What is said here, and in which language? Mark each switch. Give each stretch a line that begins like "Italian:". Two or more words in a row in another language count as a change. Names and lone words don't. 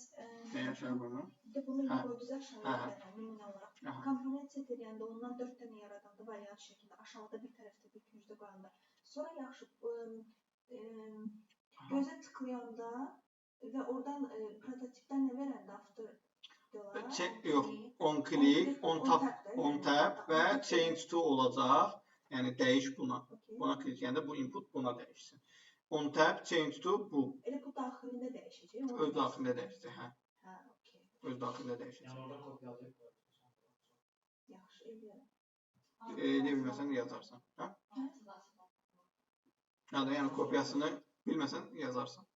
Azerbaijani: aşağı qoymaq? Bunu qoydunuz aşağıya nümunə olaraq. Komponent set edəndə ondan 4 dənə yaradanda variant şəkildə aşağıda bir tərəfdə bir küncdə qoyanda. Sonra yaxşı gözə tıklayanda və oradan prototipdən nə verəndə after
English: yox, on click, on tap və change to olacaq.
Azerbaijani: Yəni dəyiş buna. Buna klikləyəndə bu input buna dəyişsin.
English: On tap, change to bu.
Azerbaijani: Elə bu daxilində dəyişəcək. Öz daxilində dəyişəcək, hə. Öz daxilində dəyişəcək. Yəni orada kopyalayıb yaxşı, eləyərəm. Eləyə bilməsən yazarsan, hə? Yəni kopyasını bilməsən yazarsan.